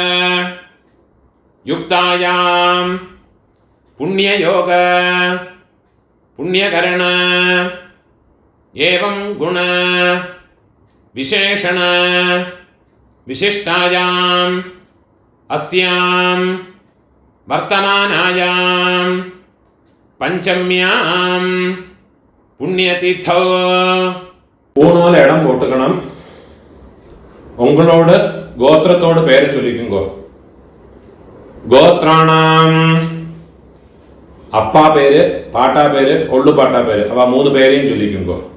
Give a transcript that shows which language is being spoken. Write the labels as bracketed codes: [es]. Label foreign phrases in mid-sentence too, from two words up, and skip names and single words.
[sa] युक्तायां पुण्ययोग पुण्यकरण एवं गुण विशेषण विशिष्टायां अस्यां वर्तमानायां पंचम्यां புண்ணியதீர்த்தோ. [ta] ஊனோல இடம் போட்டுக்கணும். உங்களோட கோத்திரத்தோட பேரை சொல்லிக்குங்கோ. கோத்ராணாம் அப்பா பேரு, பாட்டா பேரு, கொள்ளு பாட்டா பேரு, அவ 3 பேரையும் சொல்லிக்குங்கோ.